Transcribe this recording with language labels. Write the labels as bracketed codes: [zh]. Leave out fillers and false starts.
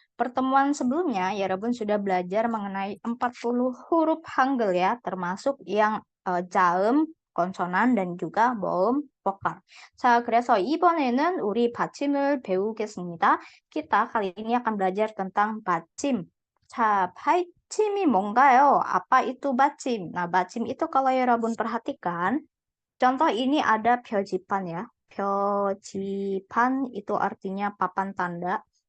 [id] Pertemuan sebelumnya, 여러분 sudah belajar mengenai 40 huruf Hangul ya, termasuk yang jaem, konsonan, dan juga moum, vokal. [ko] 자, 그래서 이번에는 우리 받침을 배우겠습니다. [id] Kita kali ini akan belajar tentang 받침. [ko] 자, 받침이 뭔가요? [id] Apa itu [ko] 받침? [id] Nah, 받침 itu kalau 여러분 perhatikan, contoh ini ada 표지판 ya. 표지판 itu artinya papan tanda.